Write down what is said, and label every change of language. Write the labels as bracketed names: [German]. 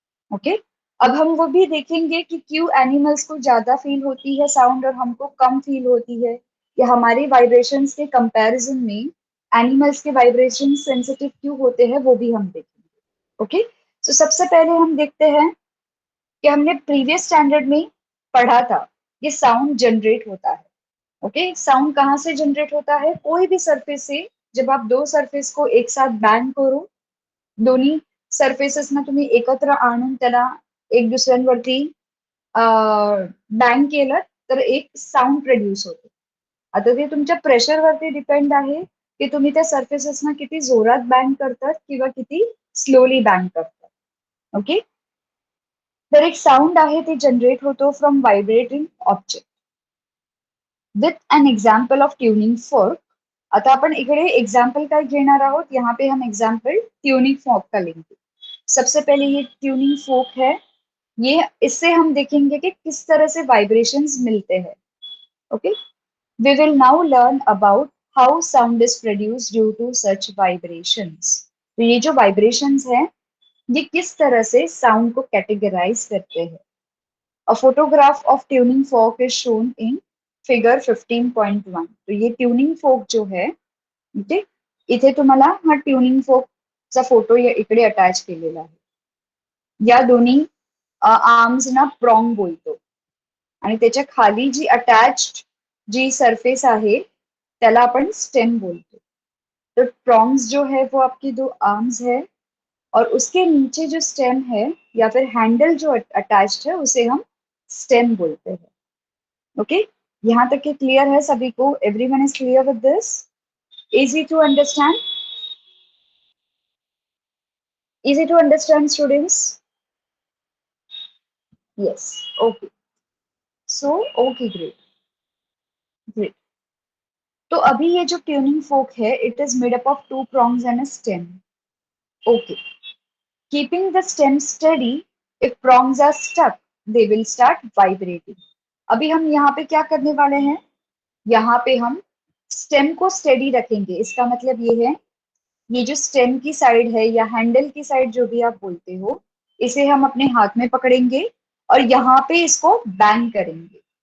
[Hindi] Okay, अब हम वो भी देखेंगे कि क्यों एनिमल्स को ज्यादा फील होती है साउंड और हमको कम फील होती है, या हमारी वाइब्रेशंस के कंपैरिजन में एनिमल्स के वाइब्रेशन सेंसिटिव क्यों होते हैं वो भी हम देखेंगे. ओके, तो सबसे पहले हम देखते हैं कि हमने प्रीवियस स्टैंडर्ड में पढ़ा था, ये साउंड जनरेट होता है। ओके, साउंड कहाँ से जनरेट होता है? कोई भी सरफेस से जब आप दो सरफेस को एक साथ बँड करो, [Marathi] दोन्ही सरफेसेसना तुम्ही एकत्र आणून त्याला एक दुसऱ्यांवरती बँग केलं तर एक साउंड प्रोड्यूस होतो. आता ते तुमच्या प्रेशरवरती डिपेंड आहे की तुम्ही त्या सरफेसेसना किती जोरात बँग करतात किंवा किती स्लोली बँग करतात. ओके, तर एक साउंड आहे ते जनरेट होतो [English] From vibrating object with an example of tuning fork. [Marathi] आता अपन इकडे एग्जाम्पल का घेणार आहोत. [Hindi] यहाँ पे हम एग्जाम्पल ट्यूनिंग फोर्क का लेंगे. सबसे पहले ये ट्यूनिंग फोर्क है. ये इससे हम देखेंगे कि किस तरह से वाइब्रेशंस मिलते हैं. [English] Okay, we will now learn about how sound is produce due to such vibrations. [Hindi] तो ये जो वाइब्रेशंस हैं, ये किस तरह से साउंड को कैटेगराइज करते हैं. [English] A photograph of tuning fork is shown in figure 15.1. [Hindi] तो ये ट्यूनिंग फोर्क जो है, [Marathi] ओके, इथे तुम्हाला हा ट्यूनिंग फोर्कचा फोटो इकडे अटॅच केलेला आहे. या दोन्ही आर्म्सना प्रॉन्ग बोलतो आणि त्याच्या खाली जी अटॅच्ड जी सरफेस आहे त्याला आपण स्टेम बोलतो. [Hindi] तो प्रॉन्ग्स जो है वो आपकी दो आर्म्स है और उसके नीचे जो स्टेम है या फिर हैंडल जो अटैच्ड है उसे हम स्टेम बोलते हैं. ओके, यहाँ तक के क्लियर है सभी को? [English] Everyone is clear with this? Easy to understand? Easy to understand, students? Yes. Okay. So, okay, great. Great. [Hindi] तो अभी ये जो ट्यूनिंग फोक है, [English] it is made up of two prongs and a stem. Okay. Keeping the stem steady, if prongs are stuck, they will start vibrating. [Hindi] अभी हम यहाँ पे क्या करने वाले हैं? यहाँ पे हम स्टेम को स्टेडी रखेंगे. इसका मतलब ये है, ये जो स्टेम की साइड है या हैंडल की साइड जो भी आप बोलते हो, इसे हम अपने हाथ में पकड़ेंगे और यहाँ पे इसको बैंग करेंगे.